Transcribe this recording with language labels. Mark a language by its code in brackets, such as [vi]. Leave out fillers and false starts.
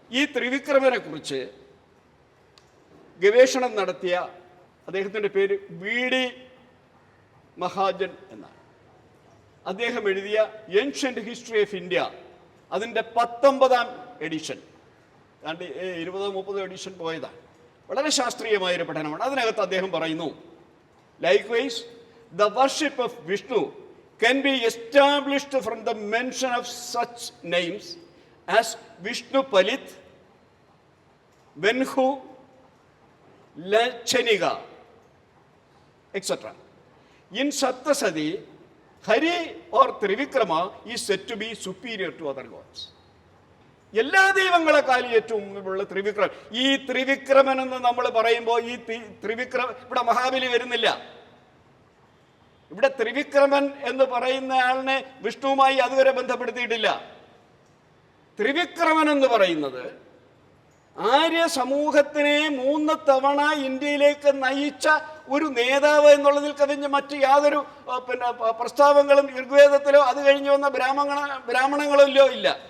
[ml] ഈ ത്രിവിക്രമനെ കുറിച്ച് ഗവേഷണം നടത്തിയ അദ്ദേഹത്തിൻ്റെ പേര് VD മഹാജൻ എന്നാണ്. അദ്ദേഹം എഴുതിയ ഏൻഷ്യന്റ് ഹിസ്റ്ററി ഓഫ് ഇന്ത്യ, അതിൻ്റെ 19ാം എഡിഷൻ, 20-30 എഡിഷൻ പോയതാണ്. വളരെ ശാസ്ത്രീയമായൊരു പഠനമാണ്. അതിനകത്ത് അദ്ദേഹം പറയുന്നു, [en] Likewise the worship of Vishnu can be established from the mention of such names as Vishnu Palit, Venhu, Lachaniga, etc. In Saptasadi, Hari or Trivikrama is said to be superior to other gods. [ml] എല്ലാ ദൈവങ്ങളെക്കാളും ഏറ്റവും മുമ്പുള്ള ത്രിവിക്രമൻ. ഈ ത്രിവിക്രമൻ എന്ന് നമ്മൾ പറയുമ്പോൾ ഈ ഇവിടെ മഹാബലി വരുന്നില്ല. ഇവിടെ ത്രിവിക്രമൻ എന്ന് പറയുന്ന ആളിനെ വിഷ്ണുവുമായി അതുവരെ ബന്ധപ്പെടുത്തിയിട്ടില്ല. ത്രിവിക്രമൻ എന്ന് പറയുന്നത് ആര്യ സമൂഹത്തിനെ 3 തവണ ഇന്ത്യയിലേക്ക് നയിച്ച ഒരു നേതാവ് എന്നുള്ളതിൽ കവിഞ്ഞ് മറ്റ് യാതൊരു പ്രസ്താവങ്ങളും ഋഗ്വേദത്തിലോ അത് കഴിഞ്ഞ് വന്ന ബ്രാഹ്മണങ്ങളിലോ ഇല്ല.